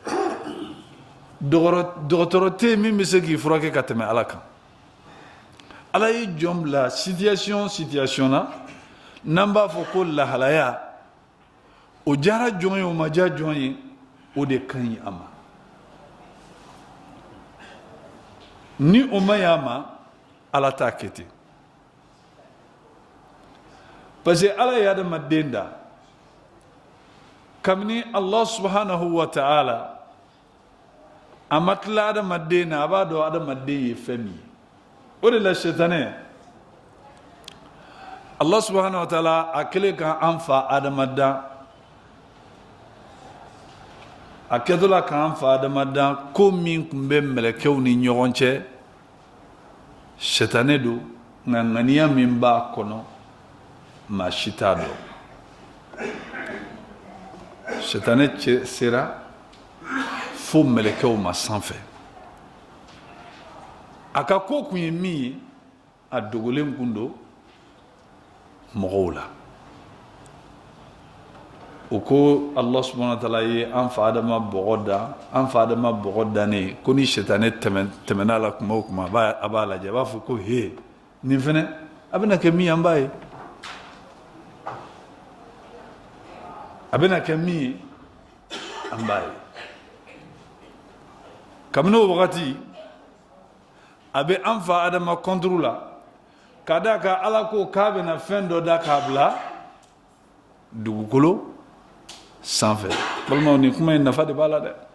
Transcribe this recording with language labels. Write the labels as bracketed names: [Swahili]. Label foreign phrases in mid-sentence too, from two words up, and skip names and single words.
[Bambara] dɔgɔtɔrɔ tɛ yen min bɛ se k'i furakɛ ka tɛmɛ ala kan ala ye jɔn bila situation na n'an b'a fɔ ko lahalaya o diyara jɔn ye o ma diya jɔn ye o de ka ɲi a ma ni o ma ɲi a ma ala t'a kɛ ten [French] parce que [Bambara] ala ye adamaden da kabini [Arabic] الله سبحانه وتعالى [Bambara] a ma tila adamaden na a b'a dɔn adamaden ye fɛn min ye o de la sɛtanɛ [Arabic] الله سبحانه وتعالى [Bambara] a kɛlen ka an fa adamadan a kɛtɔla k'an fa adamadan ko min tun bɛ mɛlɛkɛw ni ɲɔgɔn cɛ sɛtanɛ don nka ŋaniya min b'a kɔnɔ maa si t'a dɔn sɛtanɛ cɛ sera fo mɛlɛkɛw ma sanfɛ a ka ko kun ye min ye a dogolen kun don mɔgɔw la o ko [Arabic] الله سبحانه وتعالى [Bambara] ye an fa adama bɔgɔ dannen ko ni sɛtanɛ tɛmɛna la kuma o kuma a b'a lajɛ a b'a fɔ ko he nin fɛnɛ a bɛna kɛ min ye an b'a ye a bɛna kɛ min ye an b'a ye kabini o wagati a bɛ an fa adama kɔnturu la ka da kan ala ko k'a bɛna fɛn dɔ da k'a bila dugukolo sanfɛ balimaw nin kuma in nafa de b'a la dɛ